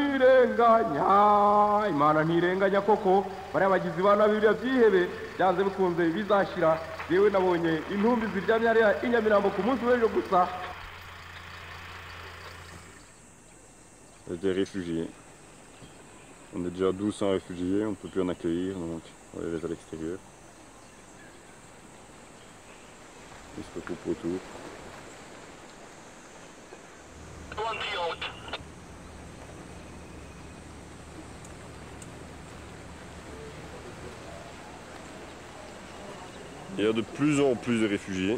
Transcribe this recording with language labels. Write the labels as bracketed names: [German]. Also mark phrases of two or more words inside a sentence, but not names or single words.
[Kinyarwanda] ntirenganya koko bariya bagizi ba nabi biriya byihebe byanze bikunze bizashira yewe nabonye intumbi ziryamye hariya i Nyamirambo ku munsi w'ejo gusa. [French] Des réfugiés. On est déjà 1200 réfugiés, on ne peut plus en accueillir, donc on va les laisser à l'extérieur. Ils se retrouvent autour. Il y a de plus en plus de réfugiés.